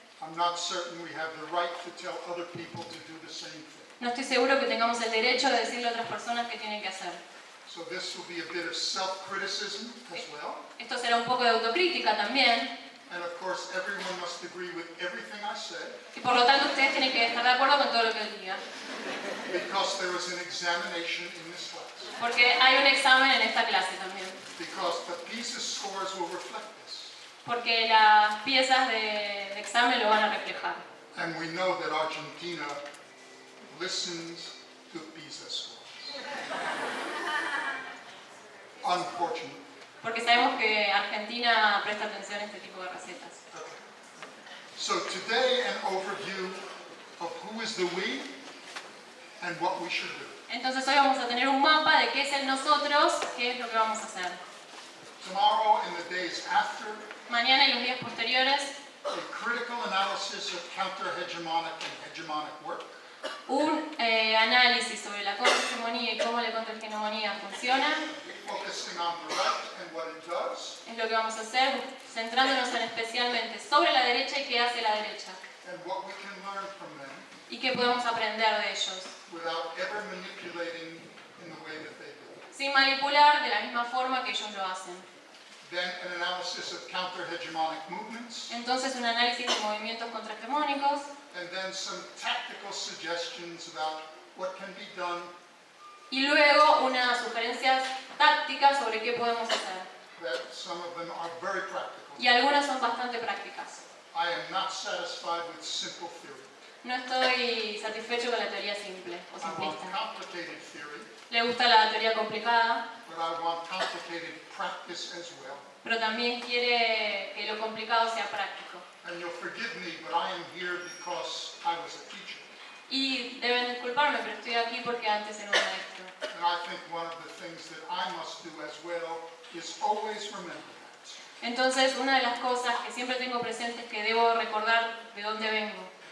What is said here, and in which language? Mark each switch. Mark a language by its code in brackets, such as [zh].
[en] I'm not certain we have the right to tell other people to do the same thing. [es] no estoy seguro que tengamos el derecho de decirle a otras personas qué tienen que hacer. [en] So this will be a bit of self-criticism as well. [es] Esto será un poco de autocrítica también, [en] And of course, everyone must agree with everything I said, [es] y por lo tanto ustedes tienen que estar de acuerdo con todo lo que diga, [en] because there is an examination in this class. [es] porque hay un examen en esta clase también, [en] Because the PISA scores will reflect this. [es] porque las piezas de examen lo van a reflejar. [en] And we know that Argentina listens to PISA scores. Unfortunately. [es] Porque sabemos que Argentina presta atención a este tipo de recetas. [en] So today, an overview of who is the we and what we should do. [es] Entonces hoy vamos a tener un mapa de qué es el nosotros, qué es lo que vamos a hacer. [en] Tomorrow and the days after, [es] Mañana y los días posteriores, [en] a critical analysis of counter-hegemonic and hegemonic work. [es] un análisis sobre la contrahegemonía y cómo la contrahegemonía funciona. [en] Focusing on the right and what it does, [es] Es lo que vamos a hacer, centrándonos en especialmente sobre la derecha y qué hace la derecha. [en] and what we can learn from them [es] Y qué podemos aprender de ellos. [en] without ever manipulating in the way that they do. [es] Sin manipular de la misma forma que ellos lo hacen. [en] Then an analysis of counter-hegemonic movements, [es] Entonces un análisis de movimientos contrahegemónicos. [en] and then some tactical suggestions about what can be done [es] Y luego unas sugerencias tácticas sobre qué podemos hacer. [en] that some of them are very practical. [es] Y algunas son bastante prácticas. [en] I am not satisfied with simple theory. [es] No estoy satisfecho con la teoría simple o [en] I want [es] simplista. [en] complicated theory, [es] Le gusta la teoría complicada, [en] but I want complicated practice as well. [es] pero también quiere que lo complicado sea práctico. [en] And you'll forgive me, but I am here because I was a teacher. [es] Y deben disculparme, pero estoy aquí porque antes era un maestro. [en] And I think one of the things that I must do as well is always remember that. [es] Entonces, una de las cosas que siempre tengo presente es que debo recordar de dónde vengo.